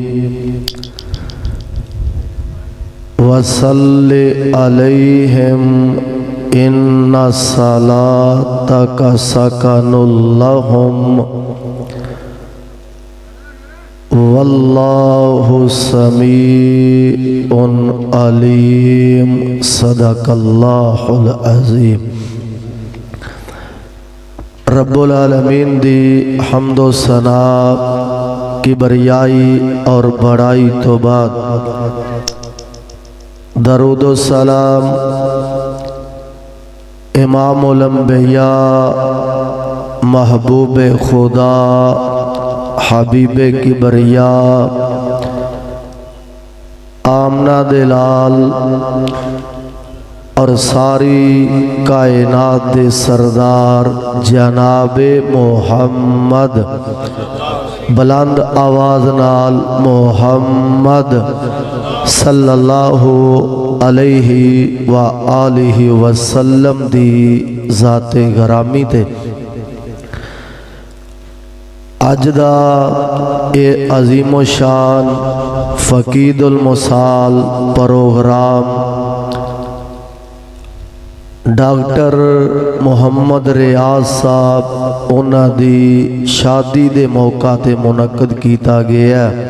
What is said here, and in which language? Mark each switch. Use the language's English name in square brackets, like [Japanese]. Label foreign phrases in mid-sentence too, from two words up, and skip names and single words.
[Arabic] وصل عليهم إن صلاتك سكن لهم والله سميع عليم. صدق الله العظيم. رب العالمين [Punjabi] دی حمدو ثنا کی بریائی اور بڑائی تو بعد درود سلام [Arabic] إمام الأنبياء [Punjabi] محبوب خدا حبیب کبریا آمنہ دا لال اور ساری کائنات دے سردار جنابِ محمد بلند آواز نال محمد [Arabic] صلى الله عليه وآله وسلم [Punjabi] دی ذاتِ گرامی تے اج دا ایہ عظیم و شان فقید المثال پروگرام ڈاکٹر محمد ریاض صاحب اوہناں دی شادی دے موقع تے منعقد کیا گیا.